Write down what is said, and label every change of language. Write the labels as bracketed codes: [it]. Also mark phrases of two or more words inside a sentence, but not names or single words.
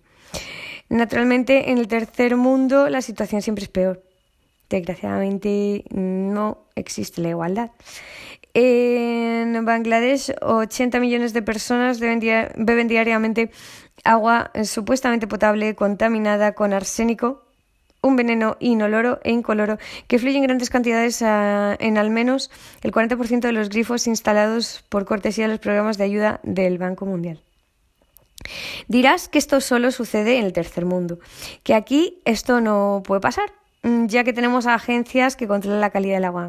[es] Naturalmente, en el tercer mundo la situación siempre es peor. Desgraciadamente no existe la igualdad. En Bangladesh, 80 millones de personas beben diariamente agua supuestamente potable contaminada con arsénico, un veneno inoloro e incoloro que fluye en grandes cantidades en al menos el 40% de los grifos instalados por cortesía de los programas de ayuda del Banco Mundial. Dirás que esto solo sucede en el tercer mundo, que aquí esto no puede pasar, ya que tenemos agencias que controlan la calidad del agua.